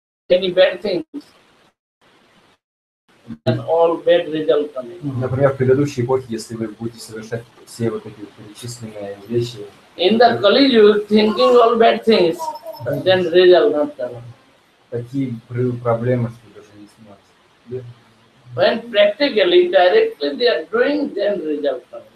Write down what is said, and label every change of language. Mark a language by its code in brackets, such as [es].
[en] Any bad things and all bad results coming. [ru] Например, в предыдущей эпохе, если вы будете совершать все вот эти перечисленные вещи, [en] in the Kali you thinking all bad things, then result not coming. [ru] такие проблемы, что даже не снимать. [en] When practically, directly they are doing, then result coming.